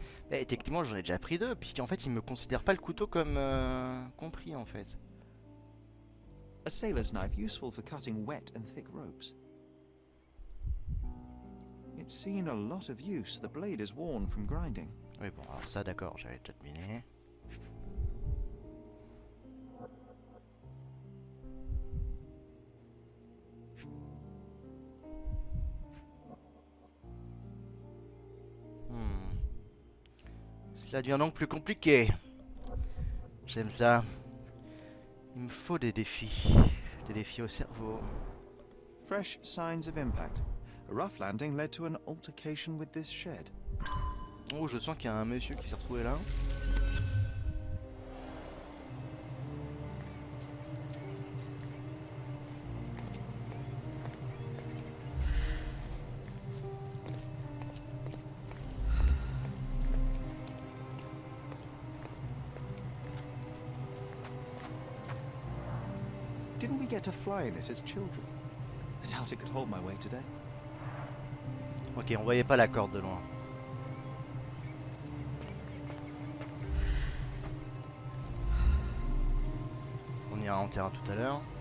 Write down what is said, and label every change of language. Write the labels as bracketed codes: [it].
[fr] Et techniquement j'en ai déjà pris deux, puisqu'en fait il me considère pas le couteau comme compris en fait. [en] A sailor's knife useful for cutting wet and thick ropes. It's seen a lot of use. The blade is worn from grinding. [fr] Oui bon alors ça d'accord, j'avais déjà deviné. Cela devient donc plus compliqué. J'aime ça. Il me faut des défis. Des défis au cerveau. [en] Fresh signs of impact. A rough landing led to an altercation with this shed. [fr] Oh, je sens qu'il y a un monsieur qui s'est retrouvé là. [en] Didn't we get to fly in it as children? I doubt it could hold my weight today. [fr] Ok, on voyait pas la corde de loin. On ira en terrain tout à l'heure.